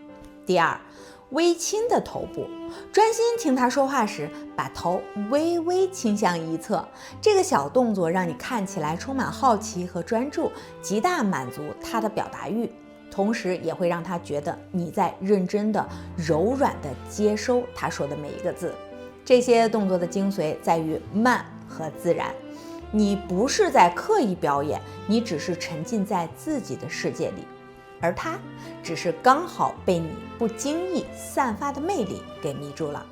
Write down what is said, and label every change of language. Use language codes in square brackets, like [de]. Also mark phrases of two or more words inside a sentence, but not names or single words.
[zh] 第二，微輕的頭部，專心聽他說話時，把頭微微傾向一側，這個小動作讓你看起來充滿好奇和專注，極大滿足他的表達欲，同時也會讓他覺得你在認真的、柔軟的接收他說的每一個字。這些動作的精髓在於慢和自然，你不是在刻意表演，你只是沉浸在自己的世界裡，而他只是剛好被你不經意散發的魅力給迷住了。